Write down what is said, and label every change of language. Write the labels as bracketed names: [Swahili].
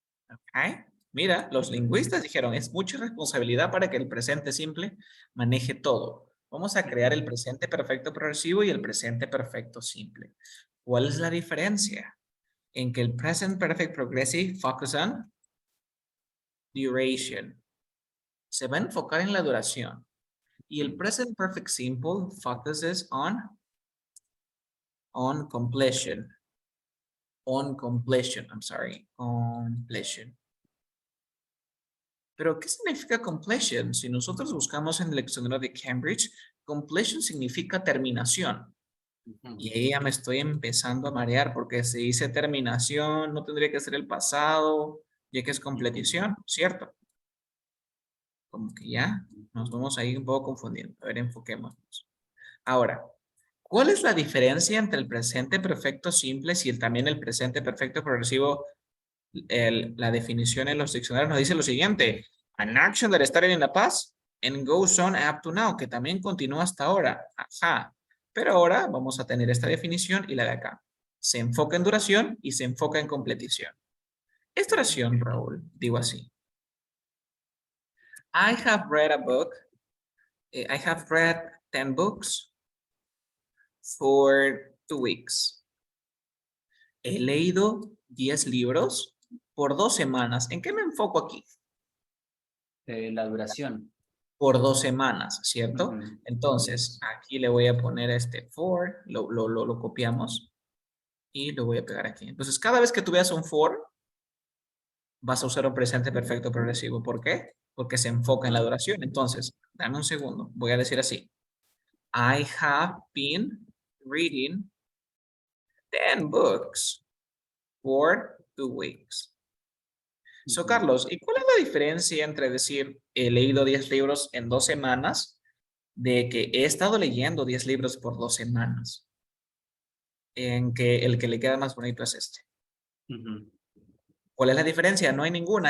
[Spanish] Ok, mira, los lingüistas dijeron, es mucha responsabilidad para que el presente simple maneje todo. Vamos a crear el presente perfecto progresivo y el presente perfecto simple. ¿Cuál es la diferencia? En que el present perfect progressive [English] focus on duration. [Spanish] Se va a enfocar en la duración. Y el [English] present perfect simple focuses on completion. On completion, I'm sorry, completion. [Spanish] Pero, ¿qué significa completion? Si nosotros buscamos en el diccionario de Cambridge, completion significa terminación. Y ahí ya me estoy empezando a marear porque si dice terminación, no tendría que ser el pasado, ya que es completición, ¿cierto? Como que ya nos vamos ahí un poco confundiendo. A ver, enfoquémonos. Ahora, ¿cuál es la diferencia entre el presente perfecto simple y también el presente perfecto progresivo? La definición en los diccionarios nos dice lo siguiente: [English] an action that started in the past and goes on up to now, [Spanish] que también continúa hasta ahora. Ajá. Pero ahora vamos a tener esta definición y la de acá. Se enfoca en duración y se enfoca en completición. Esta oración, Raúl, digo así. [English] I have read a book. I have read 10 books for 2 weeks. [Spanish] He leído 10 libros por 2 semanas. ¿En qué me enfoco aquí? La duración. Por 2 semanas, ¿cierto? Entonces, aquí le voy a poner este for, lo copiamos y lo voy a pegar aquí. Entonces, cada vez que tú veas un for, vas a usar un presente perfecto progresivo. ¿Por qué? Porque se enfoca en la duración. Entonces, dame un segundo. Voy a decir así. [English] I have been reading 10 books for 2 weeks. [Spanish] So, Carlos, ¿y cuál es la diferencia entre decir he leído 10 libros en 2 semanas de que he estado leyendo 10 libros por 2 semanas? En que el que le queda más bonito es este. ¿Cuál es la diferencia? No hay ninguna.